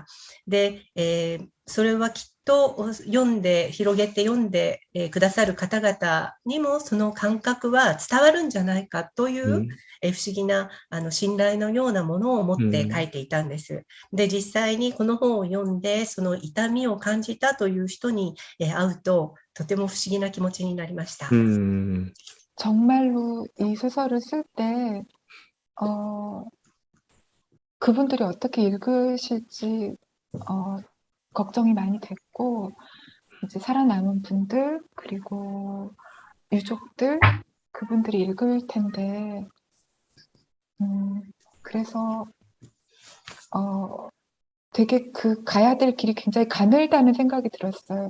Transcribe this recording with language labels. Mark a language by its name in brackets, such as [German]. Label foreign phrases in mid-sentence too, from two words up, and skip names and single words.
[Japanese] で、それはきっと広げて読んでくださる方々にもその感覚は伝わるんじゃないかという、不思議な信頼のようなものを持って書いていたんです。で、実際にこの本を読んでその痛みを感じたという人に会うととても不思議な気持ちになりました。 [Korean] 정말로 이 소설을 쓸 때 그분들이 어떻게 읽으실지 걱정이 많이 됐고, 이제 살아남은 분들 그리고 유족들 그분들이 읽을 텐데, 그래서 되게 가야 될 길이 굉장히 가늘다는 생각이 들었어요.